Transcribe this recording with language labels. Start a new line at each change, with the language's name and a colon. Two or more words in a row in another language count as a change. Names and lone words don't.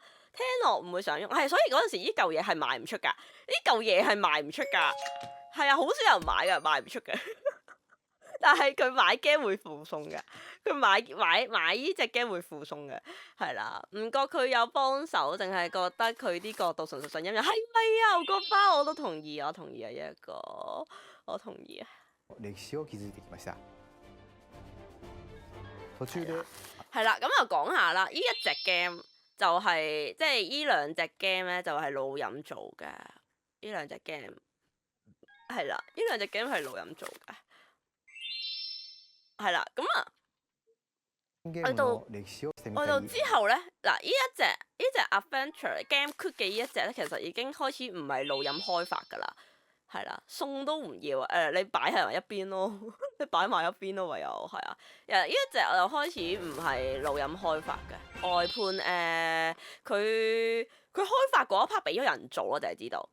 Cantonese: 聽落唔會想用，係所以嗰陣時呢嚿嘢係賣唔出㗎，呢嚿嘢係賣唔出㗎，係啊，好少人買㗎，賣唔出嘅。但係佢買 game 會附送嘅，佢買呢隻 game 會附送嘅，係啦，唔覺佢有幫手，淨係覺得佢啲角度純粹上陰陽，係咪啊？牛角包我都同意，我同意啊，一個我同意啊。
Japanese: 歴史を築いてきました。途中で
Cantonese: 係啦，咁又講下啦，呢一隻 game 就係即係呢兩隻 game 咧，就係老任做嘅，呢兩隻 game 係啦，呢兩隻 game 係老任做嘅。係啦，咁啊，去到之後咧，嗱呢隻 Adventure GameCube 嘅呢一隻咧，其實已經開始唔係老任開發噶啦，係啦，送都唔要你擺喺埋一邊咯，你擺埋一邊咯，唯有係啊，呢一隻我就開始唔係老任開發嘅外判佢開發嗰一 part 俾咗人做，我就係知道。